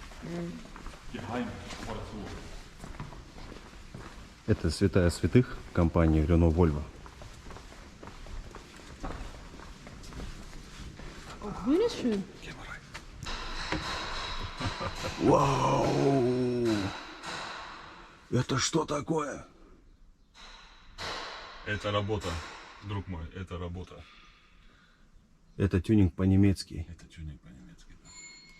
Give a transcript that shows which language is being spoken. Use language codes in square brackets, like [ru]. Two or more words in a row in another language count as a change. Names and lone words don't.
[ru] Это святая святых компании Renault Volvo. [de] Grün ist schön. [ru] Вау! Это что такое? Это работа, друг мой, это работа. Это тюнинг по-немецки. Это тюнинг по-немецки, да.